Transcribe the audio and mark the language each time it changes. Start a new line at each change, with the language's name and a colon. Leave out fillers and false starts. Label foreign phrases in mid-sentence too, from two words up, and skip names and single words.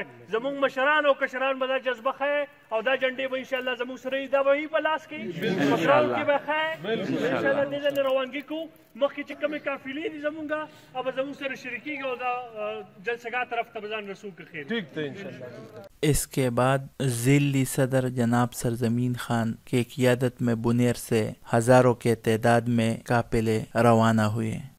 Pashto: زموږ مشران او کشران به دا جذبه ښیئ او دا جنډې به انشاءالله زموږ سره دا به وي په لاس کې په ګراونډ کې به ښیئ. انشاءالله دې ځای نه روانګي کوو، مخکې چې کومې قافلې دي زموږ هغه به زموږ سره شریکېږي او دا جلسګاه طرف ته به ځان رسو که خیر.
Urdu: اس کے بعد ضلعی صدر جناب سرزمین خان کی قیادت میں بونیر سے ہزاروں کے تعداد میں قافلے روانہ ہوئے.